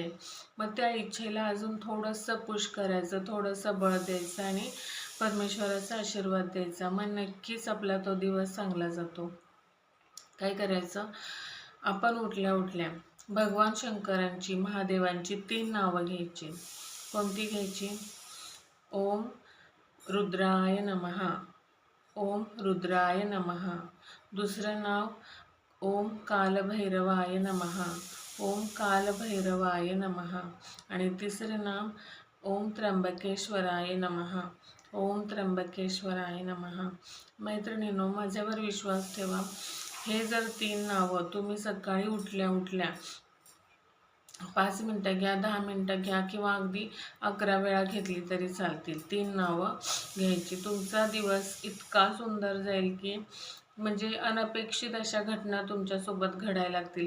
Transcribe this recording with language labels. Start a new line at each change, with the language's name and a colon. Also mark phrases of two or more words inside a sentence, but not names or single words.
Marathi: मग त्या इच्छेला अजून थोडंसं पुश करायचं, थोडंसं बळ द्यायचं आणि परमेश्वराचा आशीर्वाद द्यायचा. मग नक्कीच आपला तो दिवस चांगला जातो. काय करायचं, आपण उठल्या उठल्या भगवान शंकरांची, महादेवांची 3 नावं घ्यायची. कोणती घ्यायची?
Sanskrit: ओम रुद्राय नमः, ओम रुद्राय नमः.
Marathi: दुसरं नाव
Sanskrit: ओम कालभैरवाय नमः, ओम कालभैरवाय नमः.
Marathi: आणि तिसरं नाम
Sanskrit: ओम त्र्यंबकेश्वराय नमः, ओम त्र्यंबकेश्वराय नमः.
Marathi: मैत्रिणींनो, माझ्यावर विश्वास ठेवा. हे जर 3 नावं तुम्ही सकाळी उठल्या उठल्या 5 मिनटं घ्या, 10 मिनटं घ्या किंवा अगदी 11 वेळा घेतली तरी चालतील. 3 नावं घ्यायची. तुमचा दिवस इतका सुंदर जाईल की म्हणजे अनपेक्षित अशा घटना तुमच्यासोबत घडायला लागतील.